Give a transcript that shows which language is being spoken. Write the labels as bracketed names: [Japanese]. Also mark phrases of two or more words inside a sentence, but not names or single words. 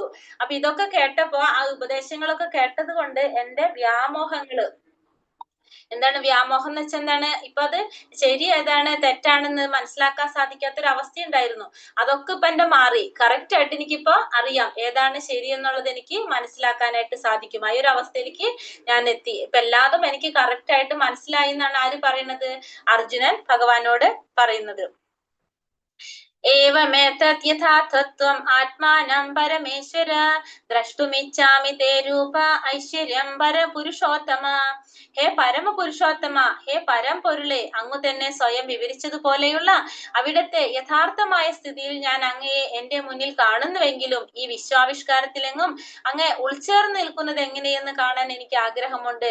[Malayalam] അപ്പൊ ഇതൊക്കെ കേട്ടപ്പോ, ആ ഉപദേശങ്ങളൊക്കെ കേട്ടത് കൊണ്ട് എന്റെ വ്യാമോഹങ്ങള്, എന്താണ് വ്യാമോഹം എന്ന് വെച്ചാൽ എന്താണ്, ഇപ്പൊ അത് ശരി ഏതാണ് തെറ്റാണെന്ന് മനസ്സിലാക്കാൻ സാധിക്കാത്തൊരു അവസ്ഥ ഉണ്ടായിരുന്നു. അതൊക്കെ ഇപ്പൊ എന്റെ മാറി. കറക്റ്റ് ആയിട്ട് എനിക്കിപ്പോ അറിയാം ഏതാണ് ശരി എന്നുള്ളത് എനിക്ക് മനസ്സിലാക്കാനായിട്ട് സാധിക്കും. ആ ഒരു അവസ്ഥയിലേക്ക് ഞാൻ എത്തി. ഇപ്പൊ എല്ലാതും എനിക്ക് കറക്റ്റ് ആയിട്ട് മനസ്സിലായി എന്നാണ് ആര് പറയുന്നത്? അർജുനൻ ഭഗവാനോട് പറയുന്നത്. [Sanskrit] एवमेतत् यथार्थत्वम् आत्मानं परमेश्वर द्रष्टुमिच्छामि ते रूप ഐശ്വര്യം പരപുരുഷോത്തമ. [Malayalam] ഹേ പരമപുരുഷോത്തമ, ഹേ പരംപൊരുളെ, അങ്ങ് തന്നെ സ്വയം വിവരിച്ചതുപോലെയുള്ള അവിടത്തെ യഥാർത്ഥമായ സ്ഥിതിയിൽ ഞാൻ അങ്ങയെ എന്റെ മുന്നിൽ കാണുന്നുവെങ്കിലും ഈ വിശ്വാവിഷ്കാരത്തിലെങ്ങും അങ്ങ് ഉൾച്ചേർന്ന് നിൽക്കുന്നത് എങ്ങനെയെന്ന് കാണാൻ എനിക്ക് ആഗ്രഹമുണ്ട്.